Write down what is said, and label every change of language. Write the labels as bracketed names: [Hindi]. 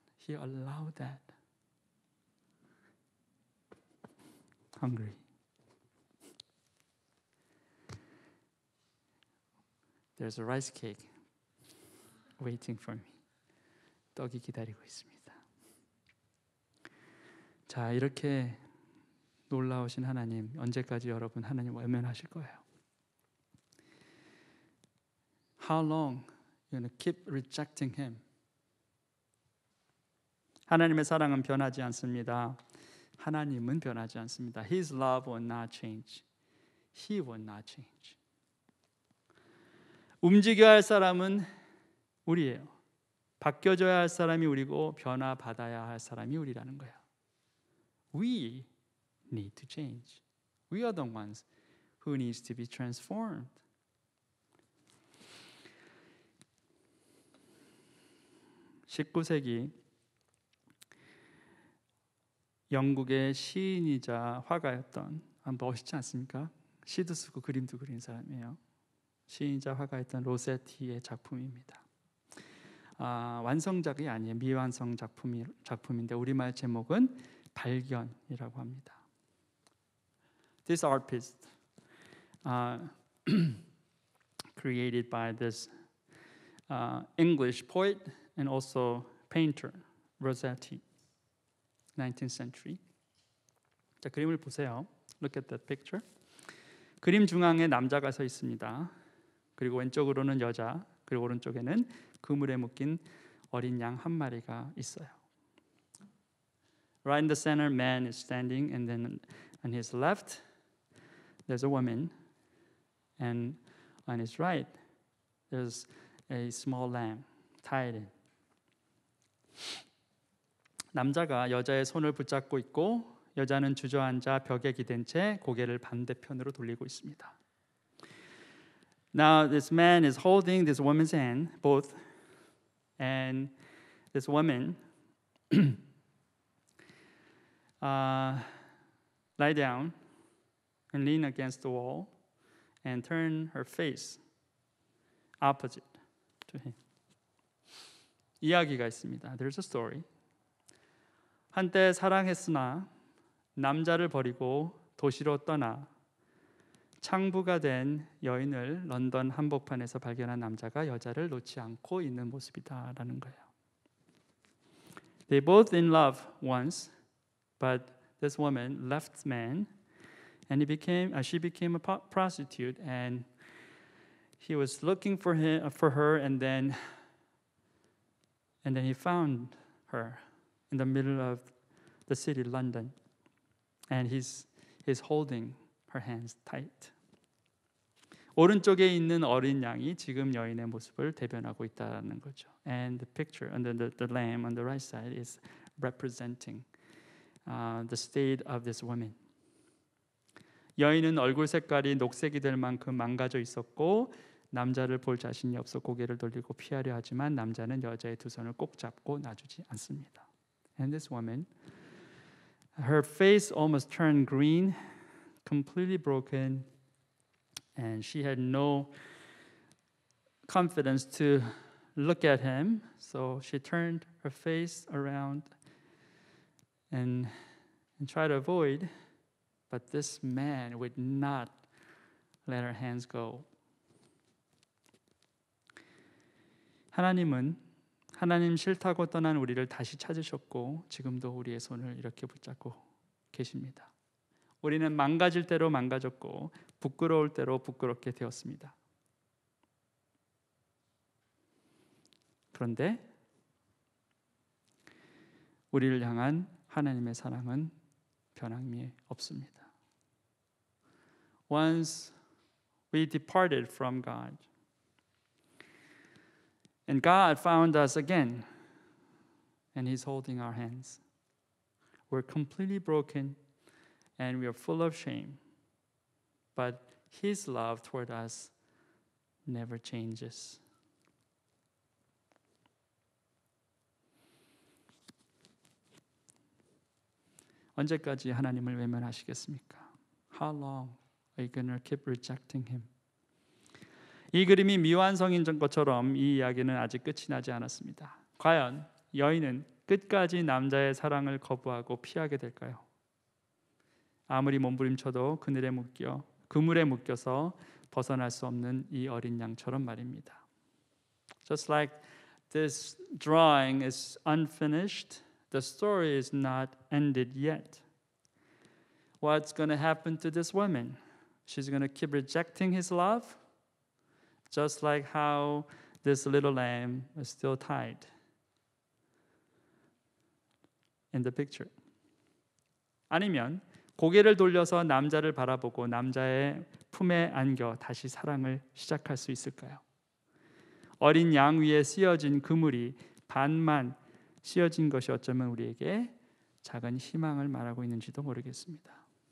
[English] He allowed that. Hungry. There's a rice cake waiting for me. [Korean] 떡이 기다리고 있습니다. 자, 이렇게 놀라우신 하나님, 언제까지 여러분 하나님 외면하실 거예요? [English] How long you going to keep rejecting Him? [Korean] 하나님의 사랑은 변하지 않습니다. 하나님은 변하지 않습니다. [English] His love will not change. He will not change. [Korean] 움직여야 할 사람은 우리예요. 바뀌어져야 할 사람이 우리고 변화받아야 할 사람이 우리라는 거예요. [English] We need to change. We are the ones who needs to be transformed. [Korean] (19세기) 영국의 시인이자 화가였던, 멋있지 않습니까? 시도 쓰고 그림도 그린 사람이에요. 시인이자 화가였던 로세티의 작품입니다. 완성작이 아니에요. 미완성 작품인데 우리말 제목은 발견이라고 합니다. [English] This art piece created by this English poet and also painter Rossetti, 19th century. [Korean] 자, 그림을 보세요. [English] Look at that picture. [Korean] 그림 중앙에 남자가 서 있습니다. 그리고 왼쪽으로는 여자, 그리고 오른쪽에는 그물에 묶인 어린 양 한 마리가 있어요. [English] Right in the center, man is standing, and then on his left, there's a woman, and on his right, there's a small lamb tied in. [Korean] 남자가 여자의 손을 붙잡고 있고 여자는 주저앉아 벽에 기댄 채 고개를 반대편으로 돌리고 있습니다. [English] Now this man is holding this woman's hand, both, and this woman lie down and lean against the wall and turn her face opposite to him. [Korean] 이야기가 있습니다. [English] There's a story. [Korean] 한때 사랑했으나 남자를 버리고 도시로 떠나 창부가 된 여인을 런던 한복판에서 발견한 남자가 여자를 놓지 않고 있는 모습이다라는 거예요. [English] They both in love once, but this woman left man, and she became a prostitute, and he was looking for her, and then he found her in the middle of the city, London, and he's holding her hands tight. [Korean] 오른쪽에 있는 어린 양이 지금 여인의 모습을 대변하고 있다는 거죠. [English] And the picture, and the lamb on the right side is representing the state of this woman. [Korean] 여인은 얼굴 색깔이 녹색이 될 만큼 망가져 있었고 남자를 볼 자신이 없어 고개를 돌리고 피하려 하지만 남자는 여자의 두 손을 꼭 잡고 놔주지 않습니다. [English] And this woman, her face almost turned green, completely broken, and she had no confidence to look at him, so she turned her face around and tried to avoid, but this man would not let her hands go. [Korean] 하나님 싫다고 떠난 우리를 다시 찾으셨고 지금도 우리의 손을 이렇게 붙잡고 계십니다. 우리는 망가질 대로 망가졌고 부끄러울 대로 부끄럽게 되었습니다. 그런데 우리를 향한 하나님의 사랑은 변함이 없습니다. [English] Once we departed from God, and God found us again, and He's holding our hands. We're completely broken, and we are full of shame. But His love toward us never changes. [Korean] 언제까지 하나님을 외면하시겠습니까? [English] How long are you going to keep rejecting Him? [Korean] 이 그림이 미완성인 것처럼 이 이야기는 아직 끝이 나지 않았습니다. 과연 여인은 끝까지 남자의 사랑을 거부하고 피하게 될까요? 아무리 몸부림쳐도 그물에 묶여서 벗어날 수 없는 이 어린 양처럼 말입니다. [English] Just like this drawing is unfinished, the story is not ended yet. What's going to happen to this woman? She's going to keep rejecting his love, just like how this little lamb is still tied in the picture. [Korean] 아니면 고개를 돌려서 남자를 바라보고 남자의 품에 안겨 다시 사랑을 시작할 수 있을까요? 어린 양 위에 씌어진 그물이 반만 씌어진 것이 어쩌면 우리에게 작은 희망을 말하고 있는지도 모르겠습니다.